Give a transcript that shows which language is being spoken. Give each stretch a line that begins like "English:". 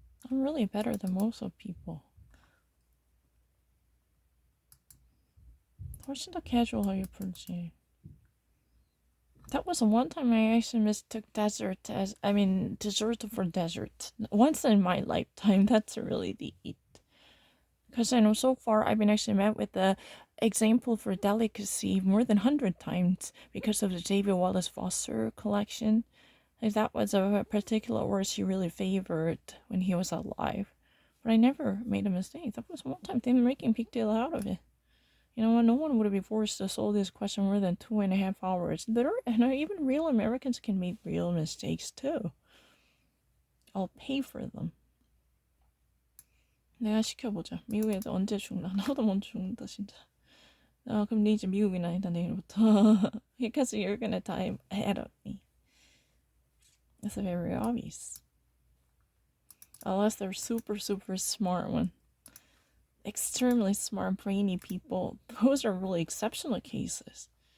English: I'm really better than most of people.
Korean: 훨씬 더 casual하게 풀지.
English: That was the one time I actually mistook desert as, I mean, dessert for desert. Once in my lifetime, that's really the. Because I know so far I've been actually met with the example for delicacy more than 100 times because of the David Wallace Foster collection. Like that was a particular word she really favored when he was alive. But I never made a mistake. That was one time they were making a big deal out of it. You know, no one would be forced to solve this question more than 2.5 hours. And even real Americans can make real mistakes too. I'll pay for them.
Korean: 내가 시켜보자. 미국 애들 언제 죽나? 나도 먼저 죽는다 진짜. 그럼 네 이제 미국인 아니다 내일부터.
English: Because you're gonna die ahead of me. That's very obvious. Unless they're super, super smart one. Extremely smart, brainy people. Those are really exceptional cases.